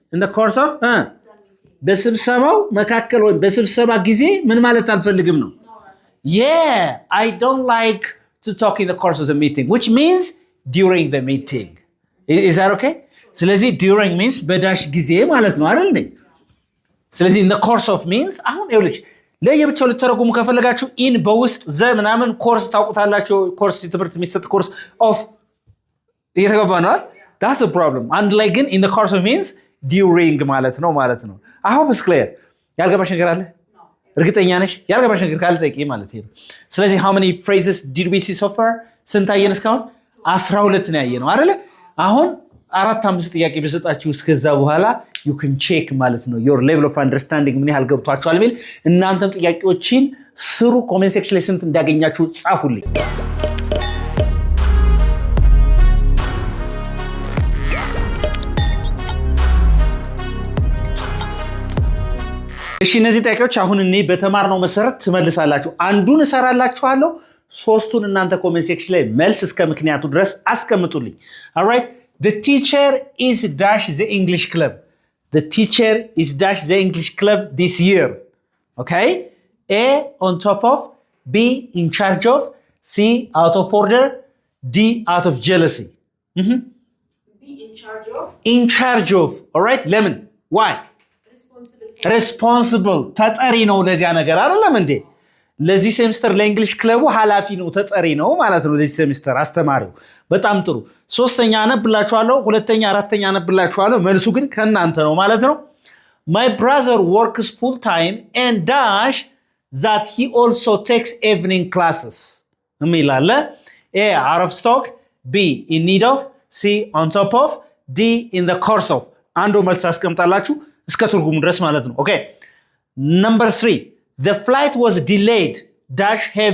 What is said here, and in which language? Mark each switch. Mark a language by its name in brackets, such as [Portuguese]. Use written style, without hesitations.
[English] in the course of [Amharic] በስብሰባው መካከል ወይ በስብሰባ ጊዜ ምን ማለት አልፈልግም ነው። [English] yeah I don't like to talk in the course of the meeting which means during the meeting. is that okay? [Amharic] ስለዚህ [English] during means [Amharic] በዳሽ ጊዜ ማለት ነው አይደል እንዴ? ስለዚህ [English] in the course of means [Amharic] አሁን ይኸውልሽ ለየብቻው ልትተረጉሙ ከፈለጋችሁ in በውስጥ ዘ ምናምን ኮርስ ታውቁታላችሁ። ኮርስ ትምህርት የሚሰጥ ኮርስ of እየተገባ ነው። [English] that's the problem. [Amharic] አንድ ላይ ግን [English] in the course of means during [Amharic] ማለት ነው። [English] I hope it's clear. [Amharic] ያልገባሽ ነገር አለ? እርግጠኛ ነሽ? ያልገባሽ ነገር ካለ ጠይቂ ማለት ነው። ስለዚህ [English] how many phrases did we see so far? [Amharic] ስንት አየን እስካሁን? 12 ነው ያየነው አይደለ? አሁን 4-5 ጥያቄ በሰጣችሁ እስከዛ በኋላ [English] you can check [Amharic] ማለት ነው [English] your level of understanding [Amharic] ምን ያህል ገብቷችኋል የሚል። እናንተም ጥያቄዎችን ስሩ። ኮሜንት ሴክሽን ላይ ስንት እንዳገኛችሁ ጻፉልኝ። እሺ እነዚህ ጥያቄዎች አሁን እኔ በተማርነው መሰረት ትመልሳላችሁ። አንዱን እሰራላችኋለሁ፣ ሶስቱን እናንተ ኮሜንት ሴክሽን ላይ መልስ እስከ ምክንያቱ ድረስ አስቀምጡልኝ። [English] all right the teacher is dash the English club. the teacher is dash the English club this year. okay A on top of, B in charge of, C out of order, D out of jealousy. B in charge of. in charge of. all right lemon why? responsible [Amharic] ተጠሪ ነው ለዚያ ነገር አይደለም እንዴ? ለዚህ ሴሚስተር ለእንግሊሽ ክለቡ ኃላፊ ነው ተጠሪ ነው ማለት ነው ለዚህ ሴሚስተር አስተማሪው በጣም ጥሩ ሶስተኛ አነብላችኋለሁ ሁለተኛ አራተኛ አነብላችኋለሁ መልሱ ግን ከናንተ ነው ማለት ነው [English] My brother works full time and dash that he also takes evening classes [Amharic] የሚላለ [English] A out of stock B in need of C on top of D in the course of [Amharic] አንዱ መልስ አስቀምጣላችሁ እስከ ትርጉሙ ድረስ ማለት ነው [English] Okay Number 3 The flight was delayed dash